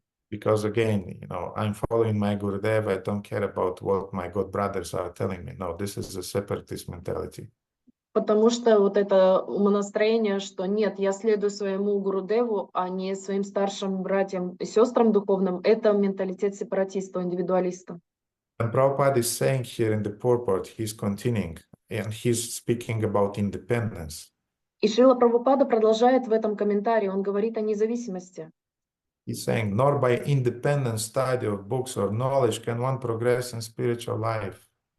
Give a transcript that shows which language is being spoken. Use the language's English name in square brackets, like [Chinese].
[English] Because again, I'm following my Gurudev. I don't care about what my God brothers are telling me. No, this is a separatist mentality. [Russian] Потому что вот это умонастроение, что нет, я следую своему Гурудеву, а не своим старшим братьям и сестрам духовным, это менталитет сепаратиста, индивидуалиста. [English] And Prabhupada is saying here in the purport, he's continuing, and he's speaking about independence. [Russian] И Шрила Прабхупада продолжает в этом комментарии, он говорит о независимости. [English] He's saying, nor by independent study of books or knowledge can one progress in spiritual life.